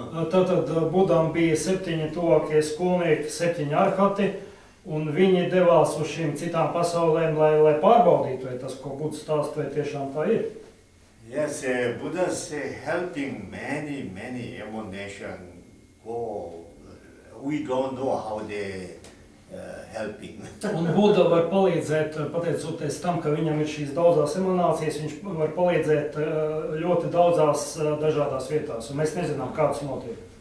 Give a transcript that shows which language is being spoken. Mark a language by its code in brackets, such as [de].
[lv] Tātad Budam bija 7 tuvākie skolnieki, 7 arhati, un viņi devās uz šīm citām pasaulēm, lai pārbaudītu, vai tas, ko Buds stāst, vai tiešām tā ir. [en] Yes, Buddha is helping many emanation go. We don't know how they helping. [lv] Un Buda var palīdzēt, pateicoties tam, ka viņam ir šīs daudzās emanācijas, viņš var palīdzēt ļoti daudzās dažādās vietās, un mēs nezinām, kāds notiek.